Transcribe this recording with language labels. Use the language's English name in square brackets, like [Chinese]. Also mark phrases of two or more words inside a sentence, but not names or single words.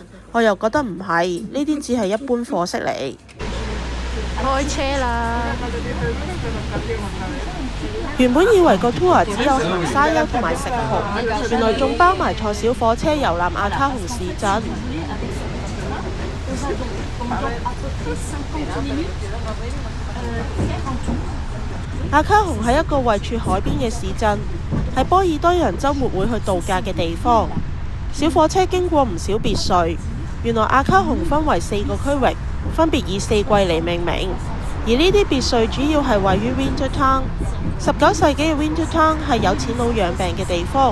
[Cantonese] 我又覺得唔係，呢啲只係一般貨色嚟。開車啦！原本以為個 tour 只有行沙丘同埋食蠔，原來仲包埋坐小火車遊覽阿卡洪市鎮。 [French] va donc pendant à peu près 50 minutes faire un tour。 [Cantonese] 阿卡洪係一個位處海邊嘅市鎮，係波爾多人週末會去度假嘅地方。小火車經過唔少別墅。原來阿卡洪分為4個區域，分別以4季嚟命名。而呢啲別墅主要係位於 Winter Town。19 世紀嘅 Winter Town 係有錢佬養病嘅地方。